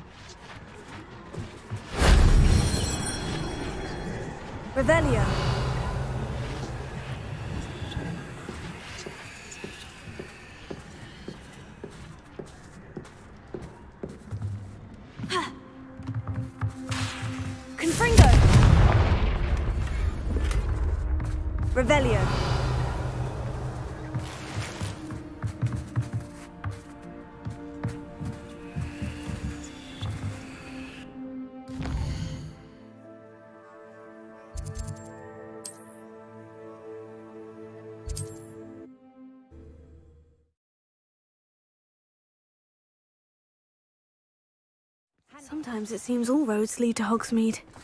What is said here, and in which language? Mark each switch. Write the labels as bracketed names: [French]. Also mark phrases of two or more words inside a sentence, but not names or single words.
[English] Revelio. Ha. Confringo. Revelio. Sometimes it seems all roads lead to Hogsmeade.